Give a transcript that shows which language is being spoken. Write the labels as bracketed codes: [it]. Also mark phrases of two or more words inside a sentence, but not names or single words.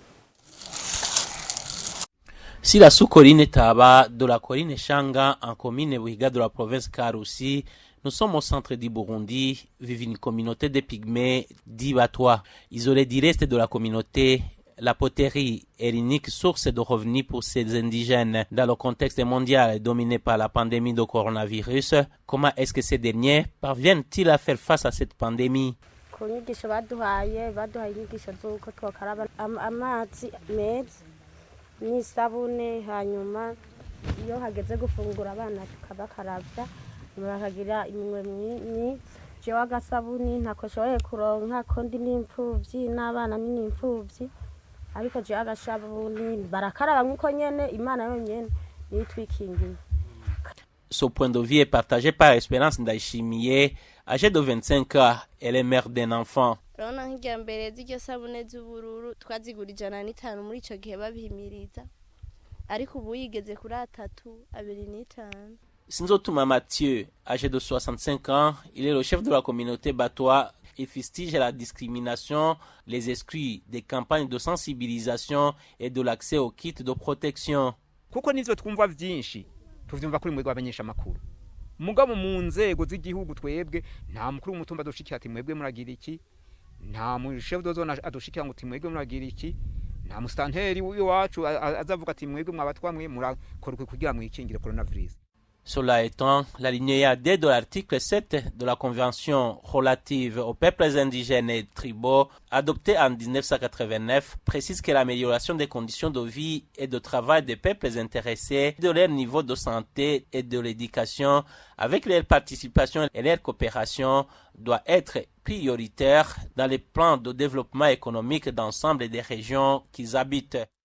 [fr] Si la sous-colline Taba de la colline Changa en commune Wiga de la province Karoussi, nous sommes au centre du Burundi, vivent une communauté de pygmées dits Batois. Isolés du reste de la communauté, la poterie est l'unique source de revenus pour ces indigènes. Dans le contexte mondial dominé par la pandémie de coronavirus, comment est-ce que ces derniers parviennent-ils à faire face à cette pandémie? [rn] n'isabune hanyuma iyo hageze gufungura abana tukabakarabya bakagira iminwe myiza jewe agasabuni ntakoshoboye kuronka ko ndi n'imfuvyi n'abana n'imfuvyi ariko jewe agasabuni barakaraba nk'uko nyene Imana yonyene nitwikingiye. [fr] Ce point de vue est partagé par Espérance Ndayishimiye, âgée de 25 ans, elle est mère d'un enfant. [rn] Urabona nk'irya mbere z'iryo sabune z'ubururu twazigura 105 muri ico gihe babihimiriza ariko ubu yigeze kuri 325. [fr] Sinzotuma Mathieu, âgé de 65 ans, il est le chef de la communauté Batois. Il fustige la discrimination, les exclus des campagnes de sensibilisation et de l'accès aux kits de protection. [rn] Kuko nivyo twumva vyinshi tuvyumva kuri mwebwe abanyesha makuru mugabo mu nzego z'igihugu twebwe nta mukuru w'umutumba dushikira ati mwebwe muragira iki, nta [fr] chef de zone [rn] adushikira ngo timwebwe muragira iki, nta mustanteri w'iwacu azavuga ati mwebwe mwabatwa mwe murakorwe kugira mwikingire coronavirus. [fr] Cela étant, l'alinéa D de l'article 7 de la Convention relative aux peuples indigènes et tribaux, adoptée en 1989, précise que l'amélioration des conditions de vie et de travail des peuples intéressés, de leur niveau de santé et de l'éducation, avec leur participation et leur coopération, doit être prioritaire dans les plans de développement économique d'ensemble des régions qu'ils habitent.